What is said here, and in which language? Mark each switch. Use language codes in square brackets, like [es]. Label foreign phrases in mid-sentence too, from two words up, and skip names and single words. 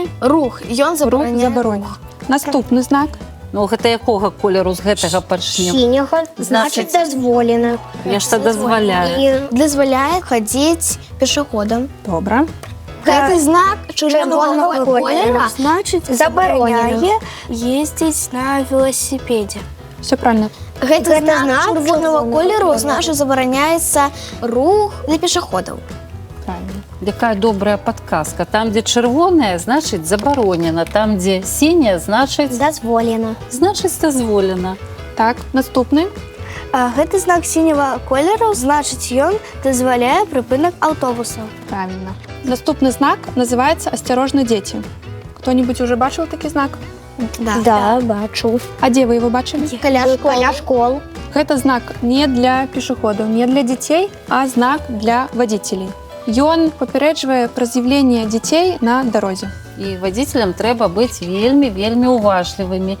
[be] Рух, ён Рух забараняе. забаронен. Наступны знак. Ну, гэта якога колеру з гэтага пачнем? Сіняга, значыць дазволена. Нешта дазваляе. І Дазваляе хадзіць пешеходам. Добра. Гэты знак чырвонага колера Значит, Заборонено. [ru] забороняє ездить на велосипеде. Все правильно. [be] Гэты знак знак чырвонага чырвонага колеру колеру. значыць забараняецца рух для пешеходаў. Правильно. Якая добрая подказка. Там, дзе чырвонае, значыць забаронена. Там, дзе сіняе, значыць дазволена. дазволена. Так, наступны. А гэты знак синего колеру, значит, ён дазваляе прыпынак аўтобусаў. Правильно. Наступны знак называецца «Асцярожна, дзеці». Кто-нибудь уже бачыў такі знак? Да, бачу. А дзе вы его бачылі? Каля школ. Гэта знак не для пешеходаў, не для дзяцей, а знак для водителей. Ён папярэджвае пра з'яўленне дзяцей на дарозе. І вадзіцелям трэба быць вельмі уважлівымі.